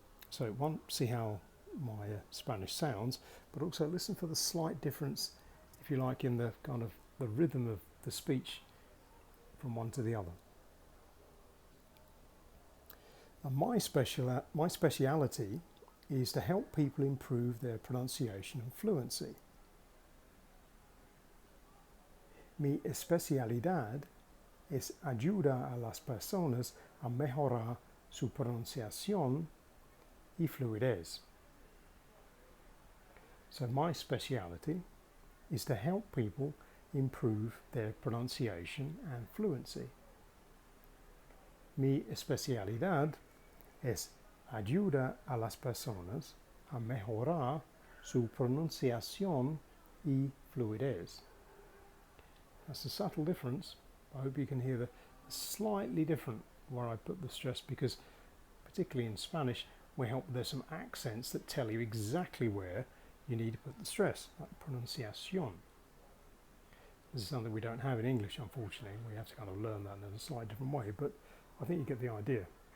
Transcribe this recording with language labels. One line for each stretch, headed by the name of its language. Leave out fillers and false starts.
English: So one, see how my Spanish sounds, but also listen for the slight difference, if you like, in the kind of the rhythm of the speech from one to the other. And my speciality is to help people improve their pronunciation and fluency.
Spanish: Mi especialidad es ayuda a las personas a mejorar su pronunciación y fluidez.
English: So my speciality is to help people improve their pronunciation and fluency.
Spanish: Mi especialidad es ayuda a las personas a mejorar su pronunciación y fluidez.
English: That's a subtle difference. I hope you can hear the slightly different where I put the stress, because particularly in Spanish there's some accents that tell you exactly where you need to put the stress, like pronunciación. This is something we don't have in English, unfortunately. We have to kind of learn that in a slightly different way, but I think you get the idea.